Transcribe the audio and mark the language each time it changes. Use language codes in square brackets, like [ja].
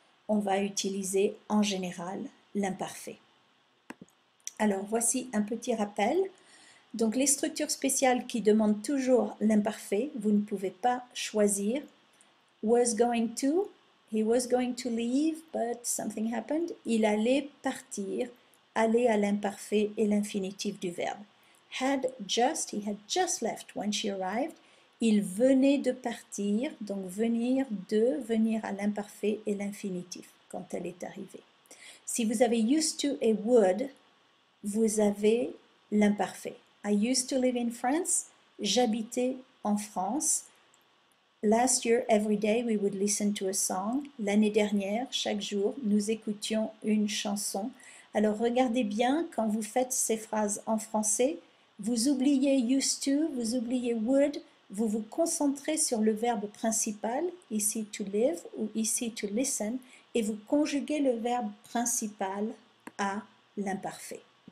[fr] On va utiliser en général l'imparfait. Alors voici un petit rappel. Donc les structures spéciales qui demandent toujours l'imparfait, vous ne pouvez pas choisir. [en] Was going to, he was going to leave, but something happened. [fr] Il allait partir, aller à l'imparfait et l'infinitif du verbe. [en] Had just, he had just left when she arrived. [fr] Il venait de partir, donc venir à l'imparfait et l'infinitif quand elle est arrivée. Si vous avez used to et would, vous avez l'imparfait. [en] I used to live in France. [fr] J'habitais en France. [en] Last year, every day, we would listen to a song. [fr] L'année dernière, chaque jour, nous écoutions une chanson. Alors, regardez bien, quand vous faites ces phrases en français, vous oubliez used to, vous oubliez would, vous vous concentrez sur le verbe principal, ici to live ou ici to listen, et vous conjuguez le verbe principal à l'imparfait.